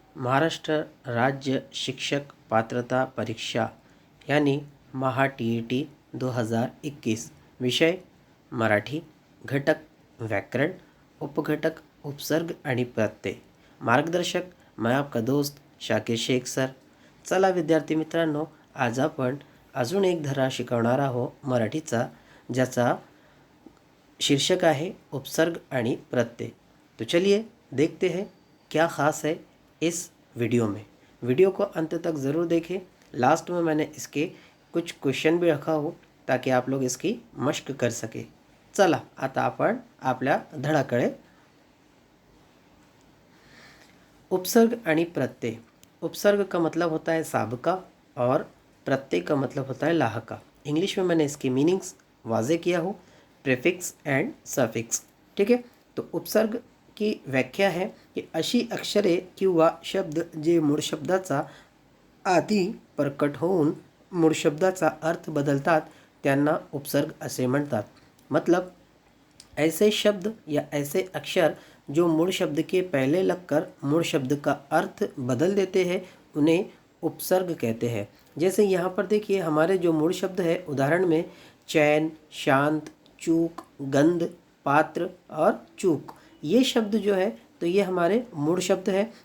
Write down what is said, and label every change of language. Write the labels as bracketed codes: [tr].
[mr] महाराष्ट्र राज्य शिक्षक पात्रता परीक्षा यानी महा TET 2021 विषय मराठी, घटक व्याकरण, उपघटक उपसर्ग आणि प्रत्यय। [hi] मार्गदर्शक मैं आपका दोस्त शाकिर शेख सर। [mr] चला विद्यार्थी मित्रांनो, आज आपण अजून एक धडा शिकवणार आहोत मराठीचा, ज्याचा शीर्षक है उपसर्ग आणि प्रत्यय। [hi] तो चलिए देखते हैं क्या ख़ास है इस वीडियो में। वीडियो को अंत तक ज़रूर देखें। लास्ट में मैंने इसके कुछ क्वेश्चन भी रखा हो ताकि आप लोग इसकी मश्क कर सके। [mr] चला आता आपण आपल्या धडाकडे। उपसर्ग आणि प्रत्यय। [hi] उपसर्ग का मतलब होता है साबका और प्रत्यय का मतलब होता है लाहका। इंग्लिश में मैंने इसकी मीनिंग्स वाजे किया हो, प्रीफिक्स एंड सफिक्स। ठीक है, तो उपसर्ग की व्याख्या है की [mr] अशी अक्षरे किंवा शब्द जे मूळ शब्दाचा आधी प्रकट होऊन मूळ शब्दाचा अर्थ बदलतात त्यांना उपसर्ग असे म्हणतात। [hi] मतलब ऐसे शब्द या ऐसे अक्षर जो मूल शब्द के पहले लगकर मूल शब्द का अर्थ बदल देते हैं उन्हें उपसर्ग कहते हैं। जैसे यहाँ पर देखिए हमारे जो मूल शब्द है, उदाहरण में चैन, शांत, चूक, गंध, पात्र और चूक, ये शब्द जो है तो ये हमारे मूल शब्द है।